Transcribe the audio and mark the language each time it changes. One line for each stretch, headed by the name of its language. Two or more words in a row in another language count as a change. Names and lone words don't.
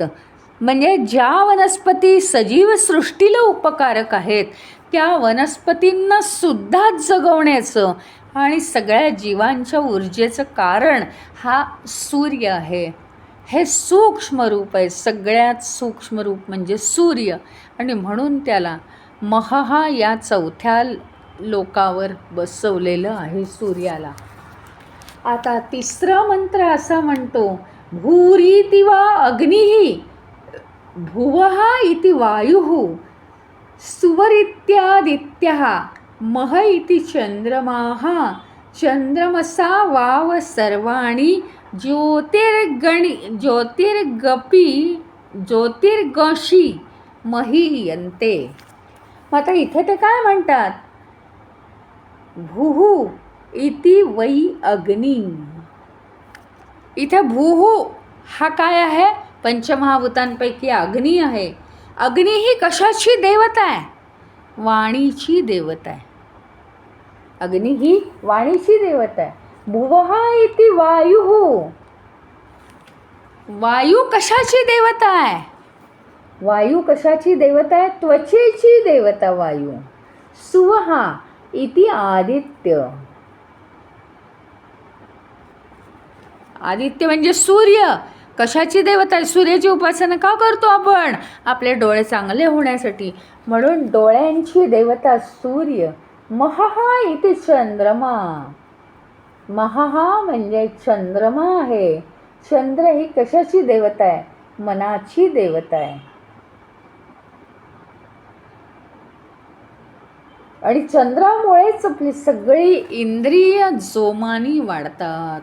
Marathi: म्हणजे ज्या वनस्पती सजीव सृष्टीला उपकारक आहेत त्या वनस्पतींना सुद्धा जगवण्याचं आणि सगळ्या जीवांच्या ऊर्जेचं कारण हा सूर्य आहे. हे सूक्ष्म रूप आहे, सगळ्यात सूक्ष्म रूप म्हणजे सूर्य. आणि म्हणून त्याला महहा या चौथ्या लोकावर बसवलेलं आहे सूर्याला. आता तिसरा मंत्र असा म्हणतो,
Sanskrit: भूरिति वा अग्निः, भुवः इति वायुः, सुवरित्यादित्यः, मह इति चंद्रमाः, चंद्रमसा वाव सर्वाणि, ज्योतिर्गशी महीयन्ते.
Marathi: मग आता इथे ते काय म्हणतात,
Sanskrit: भूहू इति वै अग्नी.
Marathi: इथे भूहू हा काय आहे, पंचमहाभूतांपैकी अग्नी आहे. अग्नी ही कशाची देवता आहे, वाणीची देवता आहे. अग्नी ही वाणीची देवता आहे.
Sanskrit: भुवः इति वायुः,
Marathi: वायू कशाची देवता आहे, वायू कशाची देवता आहे, त्वचेची देवता वायू.
Sanskrit: सुवः इति आदित्य,
Marathi: आदित्य म्हणजे सूर्य. कशाची देवता आहे, सूर्याची उपासना का करतो आपण, आपले डोळे चांगले होण्यासाठी, म्हणून डोळ्यांची देवता सूर्य.
Sanskrit: महहा इति चंद्रमा,
Marathi: महहा म्हणजे चंद्रमा आहे. चंद्र ही कशाची देवता आहे, मनाची देवता आहे. आणि चंद्रामुळेच आपली सगळी इंद्रिय जोमानी वाढतात.